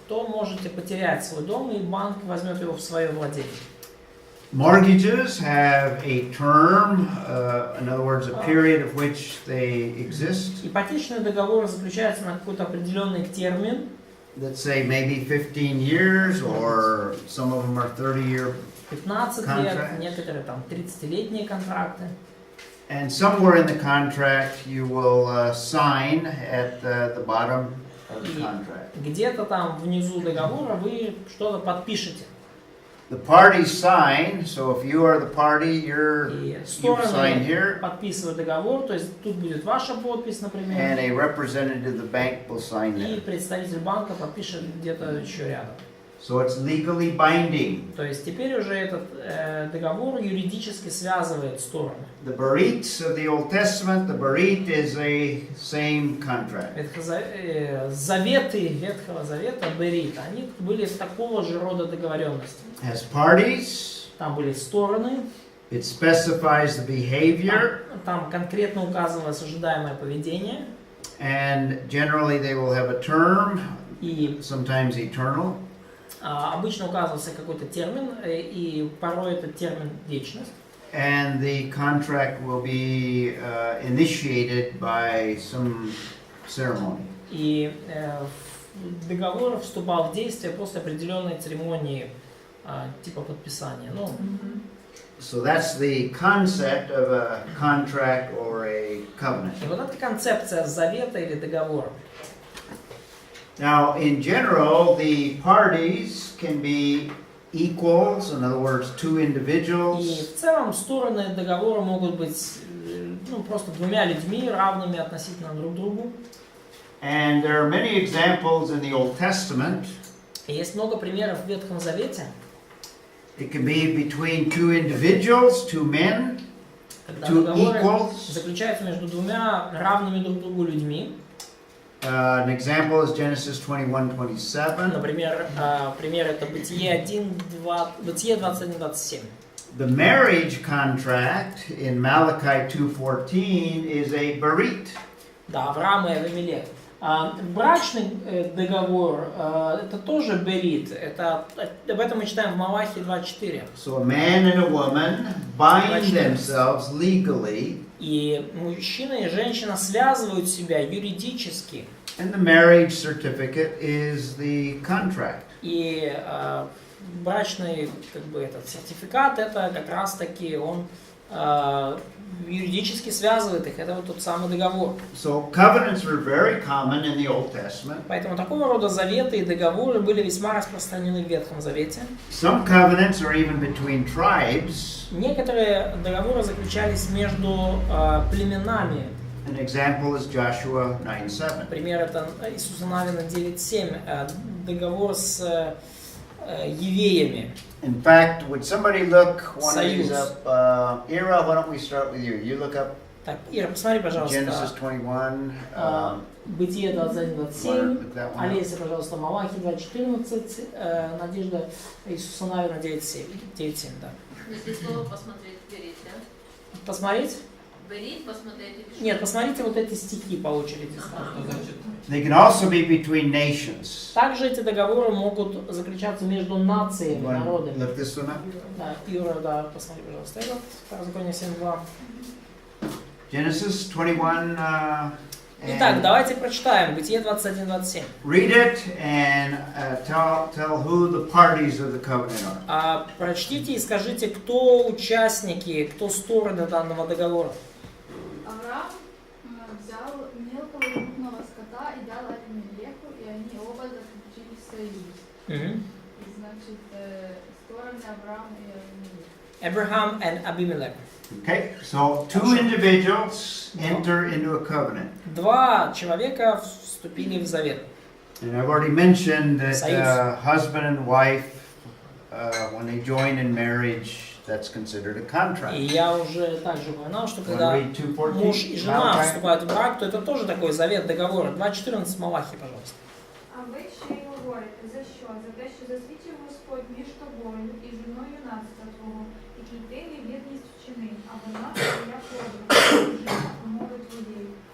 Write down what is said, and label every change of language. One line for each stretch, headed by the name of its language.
Russian: то можете потерять свой дом, и банк возьмет его в свое владение.
English: Mortgages have a term, in other words, a period of which they exist.
Russian: Ипотечный договор заключается на какой-то определенный термин.
English: Let's say maybe 15 years, or some of them are 30-year.
Russian: 15 лет,
English: Contracts.
Russian: некоторые там 30-летние контракты.
English: And somewhere in the contract you will sign at the bottom of the contract.
Russian: Где-то там внизу договора вы что-то подпишете.
English: The parties sign, so if you are the party,
Russian: И
English: you sign
Russian: стороны
English: here,
Russian: подписывают договор, то есть тут будет ваша подпись,
English: and
Russian: например,
English: a representative of the bank will sign
Russian: и
English: there.
Russian: представитель банка подпишет где-то еще рядом.
English: So it's legally binding.
Russian: То есть теперь уже этот договор юридически связывает стороны.
English: The Berit of the Old Testament, the Berit is a same contract.
Russian: Заветы Ветхого Завета, Берит, они были такого же рода договоренности.
English: Has parties,
Russian: Там были стороны,
English: it specifies the behavior,
Russian: там конкретно указывалось ожидаемое поведение,
English: and generally they will have a term,
Russian: и
English: sometimes eternal.
Russian: обычно указывался какой-то термин, и порой этот термин вечность.
English: And the contract will be initiated by some ceremony.
Russian: И договор вступал в действие после определенной церемонии типа подписания. Ну,
English: So that's the concept of a contract or a covenant.
Russian: и вот эта концепция завета или договора.
English: Now, in general, the parties can be equals, in other words, two
Russian: И
English: individuals,
Russian: в целом стороны договора могут быть ну, просто двумя людьми, равными относительно друг другу.
English: and there are many examples in the Old Testament.
Russian: И есть много примеров в Ветхом Завете,
English: It can be between two individuals, two men,
Russian: когда
English: two
Russian: договоры
English: equals.
Russian: заключаются между двумя равными друг другу людьми.
English: An example is Genesis 21:27.
Russian: Например, пример это Бытие 21-27.
English: The marriage contract in Malachi 2:14 is a berit.
Russian: Да, Авраам и Авимелех. Брачный договор это тоже берит. Об этом мы читаем в Малахии 2:4.
English: So a man and a woman bind themselves legally,
Russian: И мужчина и женщина связывают себя юридически. and the marriage certificate is the contract. И брачный как бы этот сертификат это как раз таки он юридически связывает их. Это вот тот самый договор.
English: So covenants were very common in the Old Testament.
Russian: Поэтому такого рода заветы и договоры были весьма распространены в Ветхом Завете.
English: Some covenants are even between tribes.
Russian: Некоторые договоры заключались между племенами.
English: An example is Joshua 9:7.
Russian: Например, это Иисуса Навина 9:7, договор с евеями.
English: In fact, would somebody look one of these
Russian: Союз.
English: up? Ira, why don't we start with you? You look up
Russian: Так, Ира, посмотри, пожалуйста,
English: Genesis 21.
Russian: Бытие 21:27,
English: Look that one up.
Russian: Олеся, пожалуйста, Малахи 2:14, Надежда Иисуса Навина 9:7, да. Если слово посмотреть, берите, да? Посмотреть? Берите, посмотрите. Нет, посмотрите вот эти стихи по очереди. Что значит?
English: They can also be between nations.
Russian: Также эти договоры могут заключаться между нациями,
English: One,
Russian: народами.
English: look this one up.
Russian: Да, Юра, да, посмотри, пожалуйста, этот, Второзаконие 7:2.
English: Genesis 21.
Russian: Итак,
English: And
Russian: давайте прочитаем Бытие 21:27.
English: read it and tell who the parties of the covenant are.
Russian: Прочтите и скажите, кто участники, кто стороны данного договора. Авраам взял мелкого крупного скота и дал Авимелеху, и они оба заключили союз. Мгм. И значит, стороны Авраама и Авимелеха.
English: Abraham and Abimelech. Okay, so two individuals enter into a covenant.
Russian: Два человека вступили в завет.
English: And I've already mentioned that
Russian: Союз.
English: husband and wife, when they join in marriage, that's considered a
Russian: И
English: contract.
Russian: я уже также упоминал, что
English: Wanna
Russian: когда
English: read 2:14?
Russian: муж и жена
English: Malachi?
Russian: вступают в брак, то это тоже такой завет, договор. 2.14 Малахи, пожалуйста.
Ukrainian: А ви ще й говорите, за що? За те, що засвідчив Господь між тобою і жіною юнацтва твого, який ти невірність вчинив, а вона твоя подруга, жена умови твоєї.